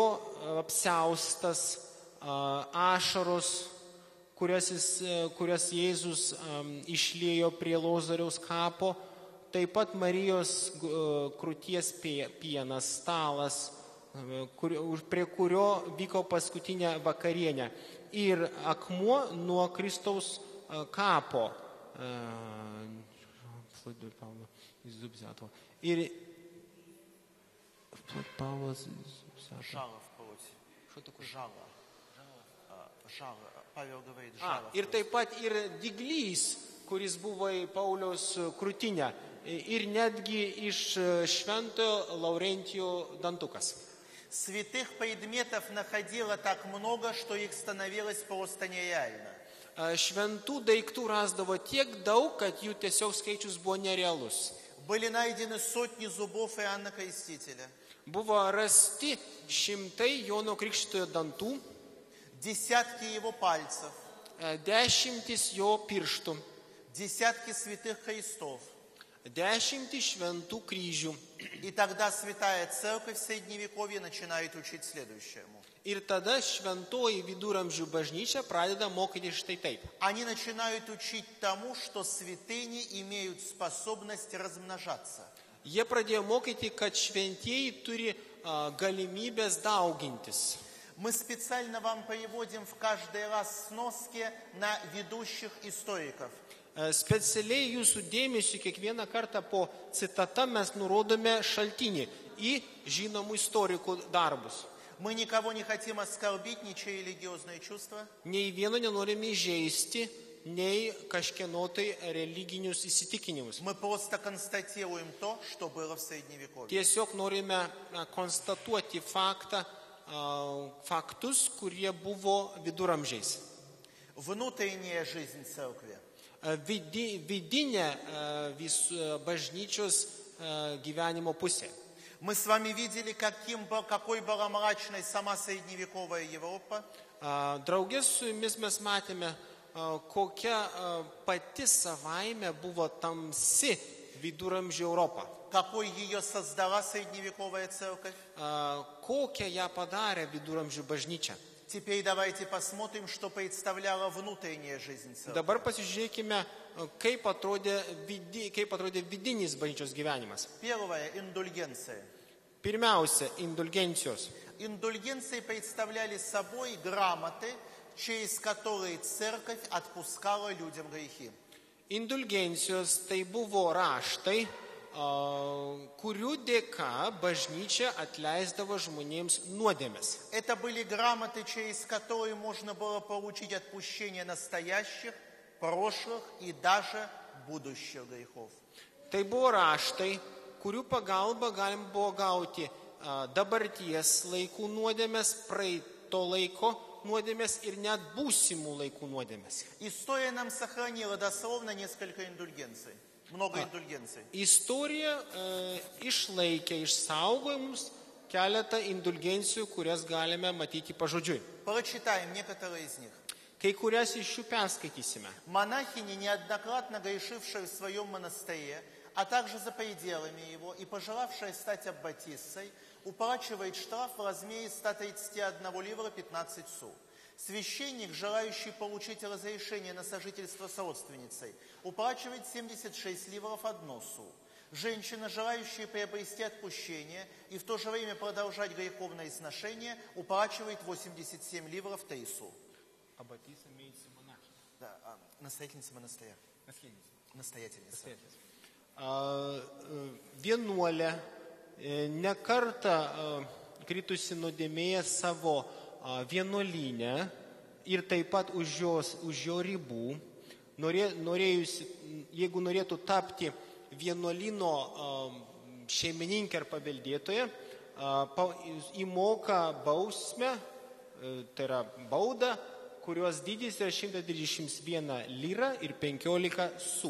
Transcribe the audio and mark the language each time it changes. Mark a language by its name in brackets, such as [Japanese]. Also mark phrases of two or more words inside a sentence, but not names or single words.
[Lithuanian] apsiaustas, ašaros, kurias Jėzus išliejo prie Lozoriaus kapo, taip pat Marijos krūties pienas, stalas, prie kurio vyko paskutinė vakarienė, ir akmuo nuo Kristaus kapo. Ir [Russian] Жало в плоти. Что такое? Жало. Павел говорит, жало. [Lithuanian] Ir taip pat ir dyglys, kuris buvo į Pauliaus krūtinę, ir netgi iš šventojo Laurentijo dantukas. [Russian] Святых предметов находило так много, что их становилось просто нереально. [Lithuanian] Šventų daiktų rasdavo tiek daug, kad jų tiesiog skaičius buvo nerealus. [Russian] Были найдены сотни зубов Иоанна Крестителя. [Lithuanian] Buvo rasti šimtai Jono Krikštytojo dantų, [Russian] десятки его пальцев, [Lithuanian] dešimtis jo pirštų, [Russian] десятки святых крестов. [Lithuanian] dešimtis šventų kryžių. [Russian] И тогда Святая Церковь в Средневековье начинает учить следующему. [Lithuanian] Ir tada šventoji viduramžių bažnyčia pradeda mokyti štai taip. [Russian] Они начинают учить тому, что святыни имеют способность размножаться. [Lithuanian] Jie pradėjo mokyti, kad šventieji turi galimybės daugintis. [Russian] Мы специально вам приводим в каждый раз сноски на ведущих историков. [Lithuanian] Specialiai jūsų dėmesį kiekvieną kartą po citata mes nurodome šaltinį į žinomų istorikų darbus. [Russian] Мы никого не хотим оскорбить, ничьи религиозные чувства. [Lithuanian] Nei vieno nenorime įžeisti, nei kažkieno tai religinius įsitikinimus. [Russian] Мы просто констатируем то, что было в Средневековье. [Lithuanian] Tiesiog norime konstatuoti faktus, kurie buvo viduramžiais. [Russian] Внутренняя жизнь церкви. [Lithuanian] Vidinė bažnyčios gyvenimo pusė. [Russian] Мы с вами видели, какой была мрачной сама средневековая Европа. [Lithuanian] Draugės su jumis mes matėme, kokia pati savaime buvo tamsi viduramžių Europą. [Russian] Какой ее создала средневековая церковь. [Lithuanian] Kokią ją padarė viduramžių bažnyčia. [Russian] Теперь давайте посмотрим, что представляла внутренняя жизнь церкви. [Lithuanian] Dabar pasižiūrėkime, kaip atrodė vidinis bažnyčios gyvenimas. [Russian] Первое – индульгенция. [Lithuanian] Pirmiausia, indulgencijos. [Russian] Индульгенции представляли собой грамоты, через которые церковь отпускала людям грехи. [Lithuanian] Indulgencijos tai buvo raštai, kurių dėka bažnyčia atleisdavo žmonėms nuodėmes. [Russian] Это были грамоты, через которые можно было получить отпущение настоящих, прошлых и даже будущих грехов. [Lithuanian] Tai buvo raštai, kurių pagalba galim buvo gauti dabarties laikų nuodėmes, praeito laiko nuodėmes ir net būsimų laikų nuodėmes. [Russian] История нам сохранила дословно несколько индульгенций. Много индульгенций. [Lithuanian] Istorija išlaikė, išsaugojo mums keletą indulgencijų, kurias galime matyti pažodžiui. [Russian] Прочитаем некоторые из них. [Lithuanian] Kai kurias iš jų perskaitysime. [Russian] Монахини, неоднократно грешившие в своем монастыре, а также за пределами его и пожелавшая стать аббатиссой, уплачивает штраф в размере 131 ливра 15 су. Священник, желающий получить разрешение на сожительство с родственницей, уплачивает 76 ливров 1 су. Женщина, желающая приобрести отпущение и в то же время продолжать греховное сношение, уплачивает 87 ливров 3 су. Аббатиса имеется монахиня. Да, настоятельница монастыря. Настоятельница. [Lithuanian] Vienuolė nekartą kritusi nuodėmėje savo vienuolyne ir taip pat už jo ribų, jeigu norėtų tapti vienuolyno šeimininkė ar paveldėtoja, įmoka bausmę, tai yra baudą, kurios dydis yra 131 lira ir 15 su.